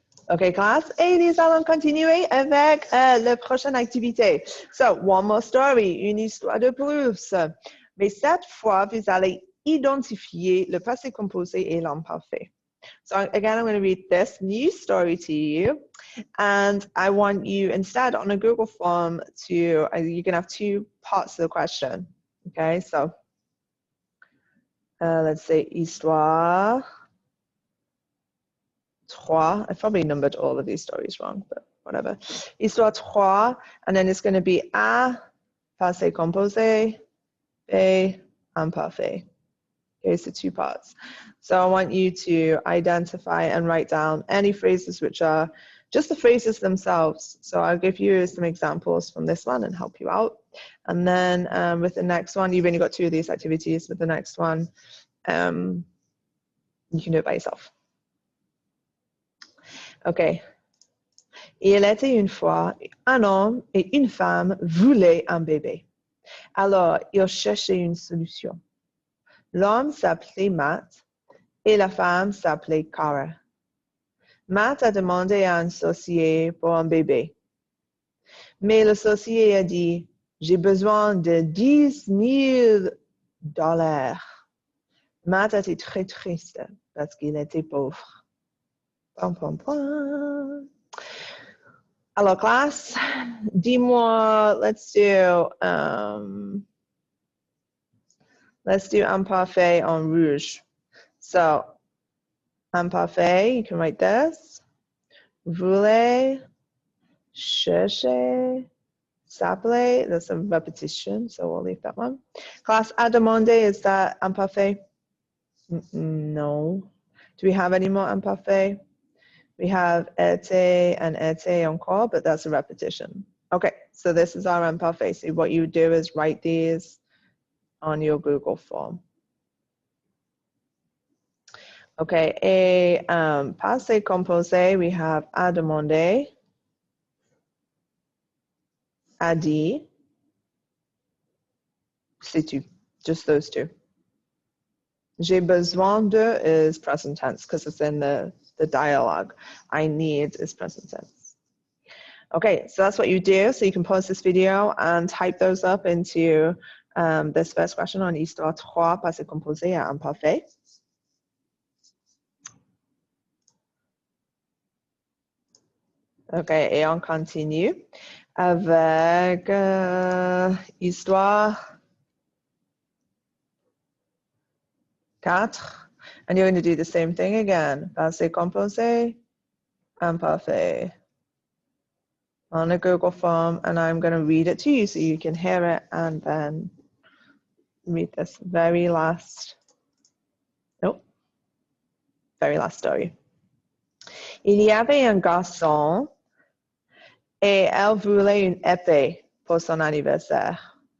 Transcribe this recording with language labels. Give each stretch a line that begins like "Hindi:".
French: OK, classe. Et nous allons continuer avec la prochaine activité. So, one more story, une histoire de plus. Mais cette fois, vous allez identifier le passé composé et l'imparfait.
English: So again, I'm going to read this new story to you. And I want you, instead, on a Google form, you're going to have 2 parts of the question. Okay, so let's say histoire 3. I probably numbered all of these stories wrong, but whatever. Histoire 3, and then it's going to be A, passé composé, B, imparfait. Okay, so 2 parts. So I want you to identify and write down any phrases which are just the phrases themselves. So I'll give you some examples from this one and help you out. And then with the next one, you've only got 2 of these activities. With the next one, you can do it by yourself. Okay.
French: Il était une fois un homme et une femme voulaient un bébé. Alors, ils cherchaient une solution. L'homme s'appelait Matt et la femme s'appelait Cara. Matt a demandé à un associé pour un bébé. Mais l'associé a dit, j'ai besoin de 10 000 $. Matt était très triste parce qu'il était pauvre. Pom, pom, pom. Alors, classe, dis-moi, let's do imparfait en rouge.
English: So, imparfait, you can write this. Voulez, chercher, s'appeler, there's some repetition, so we'll leave that one. Class, à demander, is that imparfait? No. Do we have any more imparfait? We have été and été encore, but that's a repetition. Okay, so this is our imparfait. So what you do is write these on your Google form. Okay, et passé composé, we have à demander, a dit, c'est tout, just those 2. J'ai besoin de is present tense because it's in the dialogue. I need is present tense. Okay, so that's what you do. So you can pause this video and type those up into this first question on histoire 3, passé composé à imparfait.
French: Okay, et on continue avec histoire 4.
English: And you're going to do the same thing again. Passé composé, imparfait. On a Google form, and I'm going to read it to you so you can hear it and then read this very last story.
French: Il y avait un garçon et elle voulait une épée pour son anniversaire.